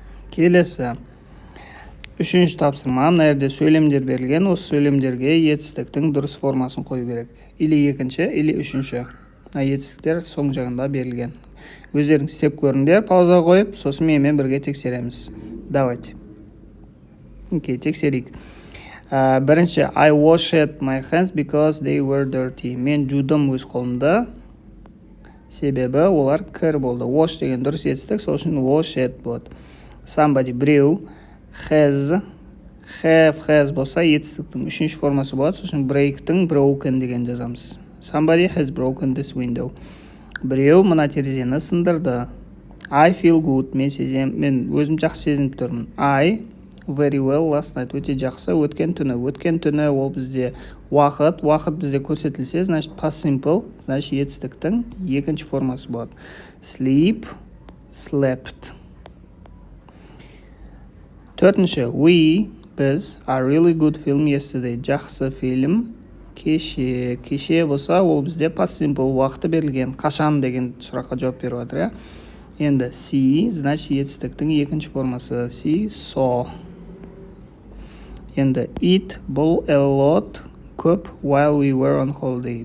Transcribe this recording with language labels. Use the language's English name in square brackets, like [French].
[Kazakh] Келесі. Үшінші тапсырма, мына жерде сөйлемдер берілген, осы сөйлемдерге етістіктің дұрыс формасын қою керек. Или екінші, или үшінші. Етістіктер соң жағында берілген. Өздеріңіз істеп көріңдер, пауза қойып, сосын менімен бірге тексереміз. Давайте. Окей, тексерейік. [English] Бірінші, I washed my hands because they were dirty. [Kazakh] Мен жудым өз қолымды, себебі олар кір болды. Wash деген дұрыс етістік, сол үшін washed болады. Somebody, біреу. Have болса етістіктің үшінші формасы болады, сол үшін break-тің broken деген жазамыз. [English] Somebody has broken this window. [Kazakh] Біреу мына терезені сындырды. [English] I feel good. [Kazakh] Мен өзім жақсы сезініп тұрмын. [English] I very well last night. [Kazakh] Өте жақсы. Өткен түні ол бізде уақыт бізде көрсетілсе, значит past simple, значит етістіктің екінші формасы болады. [English] Sleep, slept. Төртінші, біз a really good film yesterday. [Kazakh] Жақсы фильм кеше болса, ол бізде past simple уақыты берілген. Қашан деген сұраққа жауап беріп жатыр, Енді see, значит етістіктің екінші формасы. [English] See, saw. Енді eat, бұл a lot, көп, while we were on holiday.